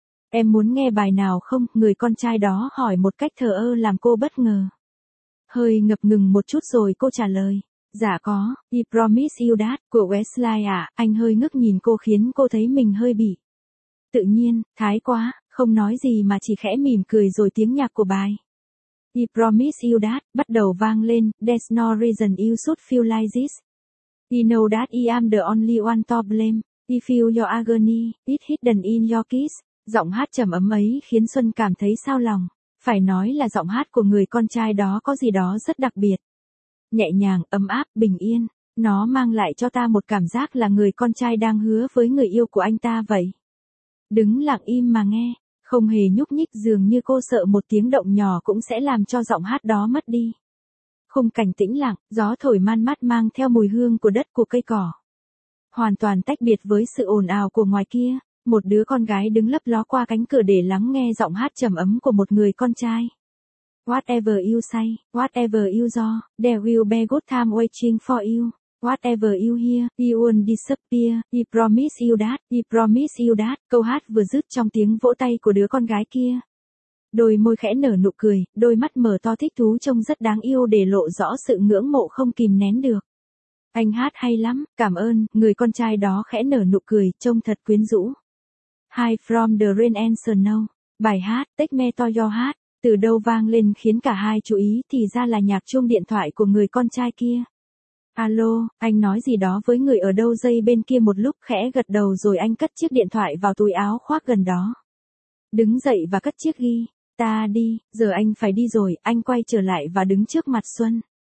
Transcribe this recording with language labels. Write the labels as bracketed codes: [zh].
[vi] Em muốn nghe bài nào không? Người con trai đó hỏi một cách thờ ơ làm cô bất ngờ. Hơi ngập ngừng một chút rồi cô trả lời. Dạ có, I Promise You That, của Westlife à. Anh hơi ngước nhìn cô khiến cô thấy mình hơi bị. Tự nhiên, thái quá, không nói gì mà chỉ khẽ mỉm cười rồi tiếng nhạc của bài. [en] I Promise You That, [vi] bắt đầu vang lên, [en] there's no reason you should feel like this. You know that I am the only one to blame. I feel your agony, it's hidden in your kiss. [vi] Giọng hát trầm ấm ấy khiến Xuân cảm thấy sao lòng. Phải nói là giọng hát của người con trai đó có gì đó rất đặc biệt. Nhẹ nhàng, ấm áp, bình yên. Nó mang lại cho ta một cảm giác là người con trai đang hứa với người yêu của anh ta vậy. Đứng lặng im mà nghe. Không hề nhúc nhích dường như cô sợ một tiếng động nhỏ cũng sẽ làm cho giọng hát đó mất đi. Khung cảnh tĩnh lặng, gió thổi man mát mang theo mùi hương của đất của cây cỏ. Hoàn toàn tách biệt với sự ồn ào của ngoài kia. Một đứa con gái đứng lấp ló qua cánh cửa để lắng nghe giọng hát trầm ấm của một người con trai. [en] Whatever you say, whatever you do, there will be good time waiting for you. Whatever you hear, you won't disappear, I promise you that, I promise you that. [vi] Câu hát vừa dứt trong tiếng vỗ tay của đứa con gái kia. Đôi môi khẽ nở nụ cười, đôi mắt mở to thích thú trông rất đáng yêu để lộ rõ sự ngưỡng mộ không kìm nén được. Anh hát hay lắm, cảm ơn, người con trai đó khẽ nở nụ cười, trông thật quyến rũ. [en] Hi from the rain and snow. [vi] Bài hát Take Me to Your Heart từ đâu vang lên khiến cả hai chú ý thì ra là nhạc chuông điện thoại của người con trai kia. Alo, anh nói gì đó với người ở đâu dây bên kia một lúc khẽ gật đầu rồi anh cất chiếc điện thoại vào túi áo khoác gần đó. Đứng dậy và cất chiếc guitar đi, giờ anh phải đi rồi, anh quay trở lại và đứng trước mặt Xuân.